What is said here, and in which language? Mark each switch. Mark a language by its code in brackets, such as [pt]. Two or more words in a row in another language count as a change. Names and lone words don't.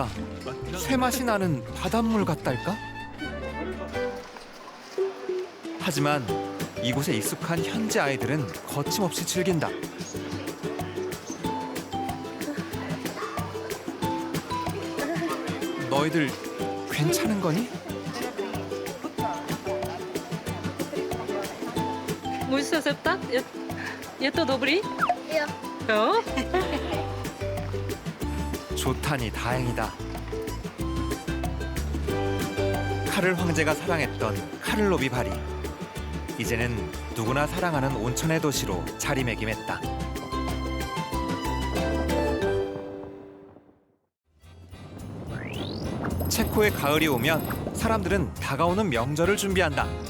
[ko] 쇠맛이 나는 바닷물 같달까? 하지만 이곳에 익숙한 현지 아이들은 거침없이 즐긴다. 너희들 괜찮은 거니? [cs] Můžu se zeptat? Je to dobrý? Jo. Jo? [ko] 좋다니 다행이다. 카를 황제가 사랑했던 카를로비 바리. 이제는 누구나 사랑하는 온천의 도시로 자리매김했다. 체코의 가을이 오면 사람들은 다가오는 명절을 준비한다.